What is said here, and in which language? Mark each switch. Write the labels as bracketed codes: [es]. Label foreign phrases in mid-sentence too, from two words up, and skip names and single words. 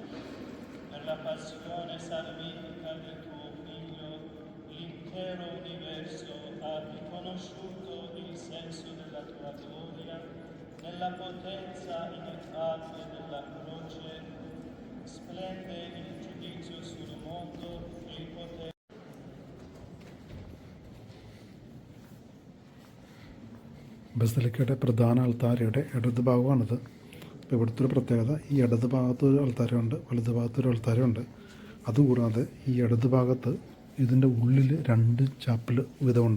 [it] Per la passione salvifica del tuo Figlio, l'intero universo ha riconosciuto il senso della tua gloria, nella potenza ineffabile della croce, splende il giudizio sul mondo e il potere. [ml] ബസിലിക്കയുടെ പ്രധാന അൾത്താരയുടെ ഇടത് ഭാഗമാണിത്. അപ്പോൾ ഇവിടുത്തെ ഒരു പ്രത്യേകത, ഈ ഇടത് ഭാഗത്തൊരു അൾത്താരമുണ്ട്, വലത് ഭാഗത്തൊരു അൾത്താരമുണ്ട്. അതുകൂടാതെ ഈ ഇടത് ഭാഗത്ത് ഇതിൻ്റെ ഉള്ളിൽ 2 ചാപ്പൽ വീതമുണ്ട്.